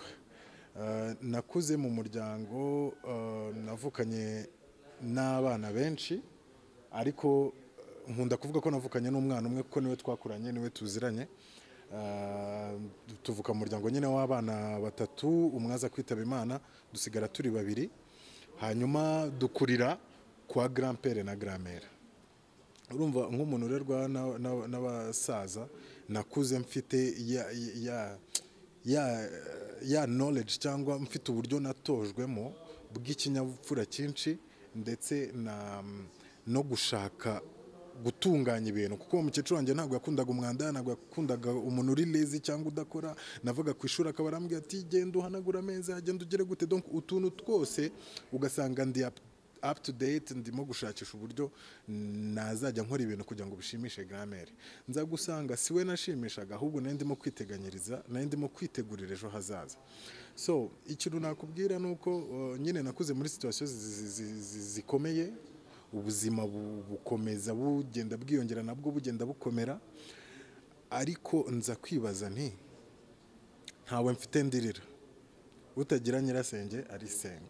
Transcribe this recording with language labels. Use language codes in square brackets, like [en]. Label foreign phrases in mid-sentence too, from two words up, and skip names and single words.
[rw] Nakuze mu muryango, navukanye n'abana benshi, ariko nkunda kuvuga ko navukanye n'umwana umwe kuko niwe twakuranye niwe tuziranye. Tuvuka mu muryango nyine w'abana batatu, umwe aza kwitaba Imana, dusigara turi babiri, hanyuma dukurira kwa grand-père na grand-mère. Urumva nk'umuntu urerwa n'abasaza, nakuze mfite ya knowledge cyangwa mfite uburyo natojwemo bw'ikinyabupfura cyinshi, ndetse no gushaka gutunganya ibintu, kuko umukecuru wanjye ntabwo yakundaga umwanda, ntabwo yakundaga umuntu uri lazy cyangwa udakora. Navaga ku ishuri akaba arambwira ati genda uhanagura ameza, genda ugere gute. Donc utuntu twose ugasanga ndi [en] up to date, [rw] ndimo gushakisha uburyo nazajya nkora ibintu kugira ngo bishimishe grand-mère. Nza gusanga siwe nashimishaga, ahubwo nari ndimo kwiteganyiriza, nari ndimo kwitegurira ejo hazaza. So ikintu nakubwira nuko nyine nakuze muri situation zikomeye, ubuzima bukomeza bugenda bwiyongera, nabwo bugenda bukomera, ariko nza kwibaza nti ntawe mfite ndirira, utagira nyirasenge arisenga.